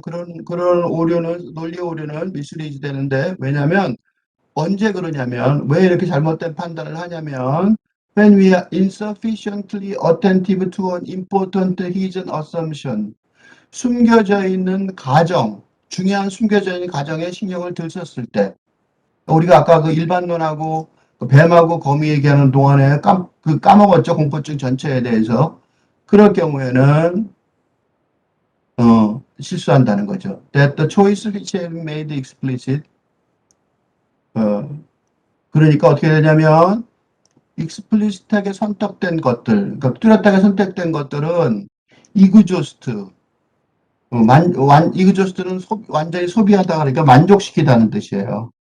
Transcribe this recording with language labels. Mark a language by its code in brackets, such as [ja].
[ko] 그런 오류는, 논리 오류는 misread 되는데, 왜냐면, 언제 그러냐면, 왜 이렇게 잘못된 판단을 하냐면, [en] when we are insufficiently attentive to an important hidden assumption, [ko] 숨겨져 있는 중요한 숨겨져 있는 가정에 신경을 들 썼을 때, 우리가 아까 그 일반론하고 뱀하고 거미 얘기하는 동안에 까먹었죠. 공포증 전체에 대해서. 그럴 경우에는 실수한다는 거죠. [en] That the choice which have made explicit. [ko] 그러니까 어떻게 되냐면 explicit하게 선택된 것들, 그러니까 뚜렷하게 선택된 것들은 이그조스트. 이그조스트는 완전히 소비하다 그러니까 만족시키다는 뜻이에요.